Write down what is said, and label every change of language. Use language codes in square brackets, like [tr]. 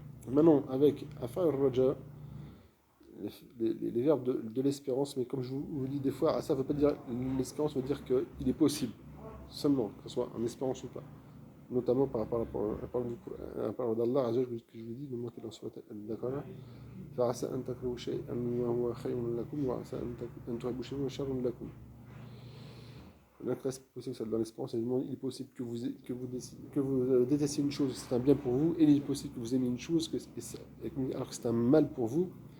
[fr] Maintenant avec afal al-raja, les verbes de l'espérance, mais comme je vous dis des fois, ça ne veut pas dire l'espérance, veut dire qu'il est possible seulement que ce soit en espérance ou pas. Notamment par rapport à la parole d'Allah, que je vous dis, le mot qu'il en soit d'accord. [ar] فعسى أن تكرهوا شيئا وهو خير لكم وعسى أن تحبوا شيئا شر لكم. [fr] Donc là, c'est possible, ça dans l'espérance, il est possible que vous détestiez une chose, c'est un bien pour vous, et il est possible que vous aimiez une chose, alors que c'est un mal pour vous.